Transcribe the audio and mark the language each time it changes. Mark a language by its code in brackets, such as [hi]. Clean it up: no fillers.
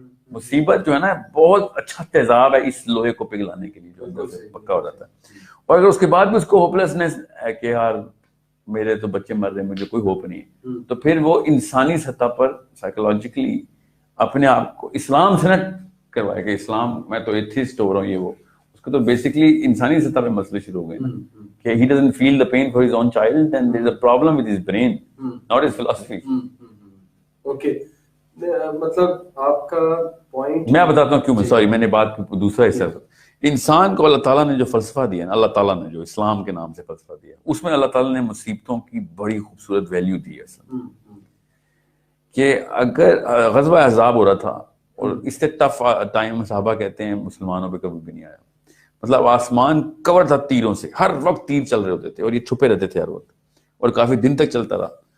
[ur] مصیبت جو ہے نا بہت اچھا تیزاب ہے اس لوہے کو پگھلانے کے لیے جو اندر سے پکا ہو جاتا ہے. اور اگر اس کے بعد بھی اس کو ہوپلیسنس ہے کہ یار میرے تو بچے مر رہے ہیں، مجھے کوئی ہوپ نہیں ہے، تو پھر وہ انسانی سطح پر سائیکولوجیکلی اپنے آپ کو اسلام سے نہ کروائے کہ اسلام میں تو ایتھیسٹ ہو رہا ہوں یہ وہ. اس کو تو بیسکلی انسانی سطح پہ مسئلے شروع ہو گئے نا کہ [en] he doesn't feel the pain for his own child and there is a problem with his brain, not his philosophy. [ur] Okay مطلب آپ کا پوائنٹ میں بتاتا ہوں کیوں. سوری میں نے بات دوسرا حصہ. انسان کو اللہ تعالیٰ نے جو فلسفہ دیا نا، اللہ تعالیٰ نے جو اسلام کے نام سے فلسفہ دیا، اس میں اللہ تعالیٰ نے مصیبتوں کی بڑی خوبصورت ویلیو دی ہے. کہ اگر غزوہ احزاب ہو رہا تھا اور اس سے ٹف ٹائم صحابہ کہتے ہیں مسلمانوں پہ کبھی بھی نہیں آیا، مطلب آسمان کور تھا تیروں سے، ہر وقت تیر چل رہے ہوتے تھے اور یہ چھپے رہتے تھے ہر وقت، اور کافی دن تک چلتا رہا.